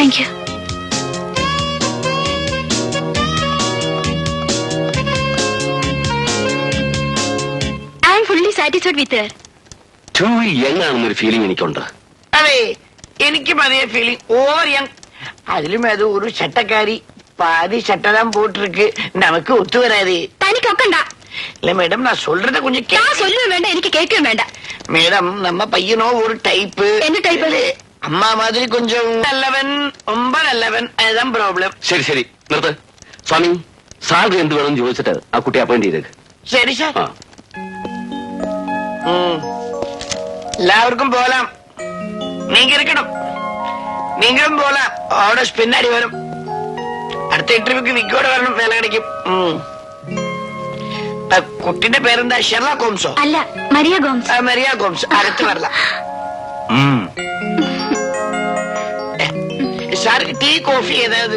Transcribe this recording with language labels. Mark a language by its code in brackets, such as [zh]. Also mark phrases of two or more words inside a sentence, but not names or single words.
[en] Okay, thank you. satisfied with too young [ml] ആണെന്നൊരു ഫീലിംഗ് എനിക്കുണ്ട്. അതെ, എനിക്കും അതേ ഫീലിംഗ്. [en] over young. [ml] അതിലും അത് ഒരു ചട്ടക്കാരി [ta] பாதி சட்டை தான் போட்டிருக்கு. நமக்கு ஒத்து வராது. [ml] തനിക്ക് ഒക്കണ്ട. [ta] இல்ல மேடம், நான் சொல்றத கொஞ்சம் [ml] ഞാൻ சொல்லுவேன் വേണ്ട, എനിക്ക് കേൾക്കുകയും വേണ്ട. [ta] மேடம், நம்ம பையனோ ஒரு டைப். என்ன டைப்? அம்மா மாதிரி கொஞ்சம் நல்லவன், ரொம்ப நல்லவன். அதுதான் ப்ராப்ளம். [ml] ശരി ശരി നിർത്ത്. സ്വാമി, സാലറി എന്ത് വേണമെന്ന് ചോദിച്ചിട്ട് ആ കുട്ടി അപ്പോയിന്റ് ചെയ്തേക്ക്. [ta] சரி சார். ആ எல்லாருக்கும் போலாம். நீங்க இருக்கணும். நீங்களும் போலாம். ஆர்டர்ஸ் பின்னாடி வரும். [ml] അടുത്ത ഇന്റർവ്യൂക്ക് വിക്കോട് വരണം, വേല கிடைக்கும். കുട്ടിന്റെ പേരെന്താ? ഷെർലാക്ക് ഹോംസോ? അല്ല, മരിയ ഗോംസ്. മരിയ ഗോംസ്. അടുത്ത് വരല. സാർക്ക് [en] tea coffee [ml] ഏതായത്?